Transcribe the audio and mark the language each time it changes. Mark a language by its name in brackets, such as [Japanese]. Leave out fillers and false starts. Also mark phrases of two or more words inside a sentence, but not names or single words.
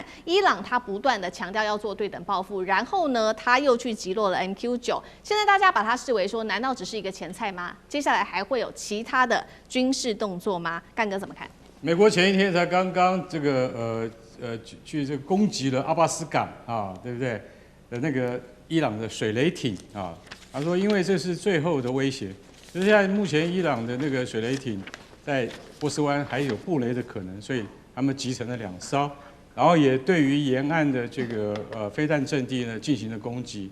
[Chinese] 伊朗他不斷的強調要做對等報復，然後呢，他又去擊落了 MQ-9。現在大家把它視為說，難道只是一個前菜嗎？接下來還會有其他的軍事動作嗎？幹哥怎麼看？美國前一天才剛剛這個去這個攻擊了阿巴斯港啊，對不對？那個伊朗的水雷艇啊，他說因為這是最後的威脅，就是現在目前伊朗的那個水雷艇在波斯灣還有布雷的可能，所以他們集成了2艘，然後也對於沿岸的這個飛彈陣地呢進行了攻擊。